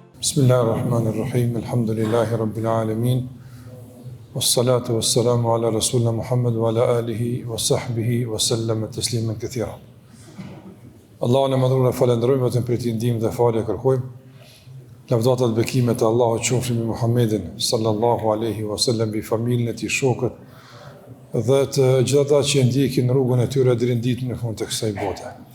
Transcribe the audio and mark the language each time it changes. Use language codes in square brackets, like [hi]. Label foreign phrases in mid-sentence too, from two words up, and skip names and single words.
[ar] بسم الله الرحمن الرحيم، الحمد لله رب العالمين، والصلاة والسلام على رسولنا محمد وعلى آله وصحبه وسلم تسليما كثيرا. [sq] Allahun e madhruar falenderojmë vetëm për të ndihmë dhe falje kërkojmë. Lavdata dhe bekimet e Allahut qofshin me Muhammedin [ar] صلى الله عليه وسلم, [sq] bi familjen e tij, shokët dhe të gjithë ata që ndjekin rrugën e tyre deri në ditën e fundit të kësaj bote.